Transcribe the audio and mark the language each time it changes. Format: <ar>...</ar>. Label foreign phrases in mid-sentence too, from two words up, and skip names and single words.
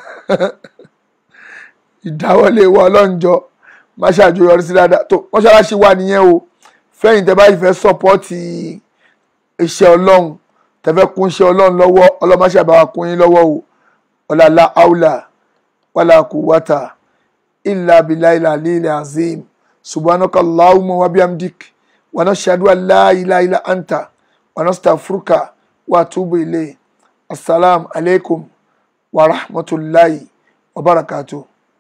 <yo>ìdáwọ́lé wa Ọlọ́njọ́ máṣẹ́ àjọyọrí sí dáadáa tó mọ́ṣáláṣí wa nìyẹn o fẹ́yìn tẹ́ bá fẹ́ sọ́pọ́ọ̀tì iṣẹ́ Ọlọ́run tẹ́ fẹ́ kún iṣẹ́ Ọlọ́run lọ́wọ́ ọlọmáṣẹ́ àbáwá kún yín lọ́wọ́ o ọ̀làlá</yo> <ar>حول ولا قوة إلا بالله العلي العظيم سبحانك اللهم وبحمدك ونشهد أن لا إله إلا أنت ونستغفرك وأتوب إليك. السلام عليكم ورحمة الله وبركاته.</ar>